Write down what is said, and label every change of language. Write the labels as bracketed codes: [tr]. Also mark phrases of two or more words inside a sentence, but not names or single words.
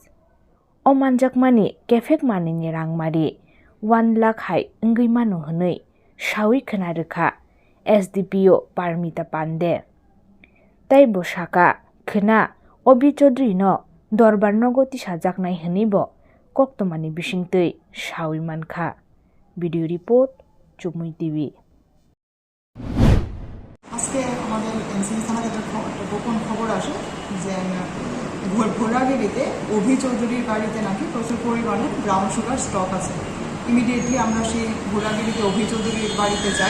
[trp] O manjakmani Kephek manui ni rangmari 1 lakh hai wngui mano hwnui sawi khwnarwkha SDPO Parmita Pande. Tai bo saka khna Abhi Choudhury no dorbar nogo tisajaknai hwnui bo koktomani bisingtwi sawi mankha. [en] Video report CHUMUI TV. [bn] আজকে আমাদের এনসিসি থানার একটা গোপন খবর আসে যে ভোলাগিরিতে অভি চৌধুরীর বাড়িতে নাকি প্রচুর পরিমাণে [en] brown sugar [bn] স্টক আছে। ইমিডিয়েটলি আমরা সেই ভোলাগিরিতে অভি চৌধুরীর বাড়িতে যাই।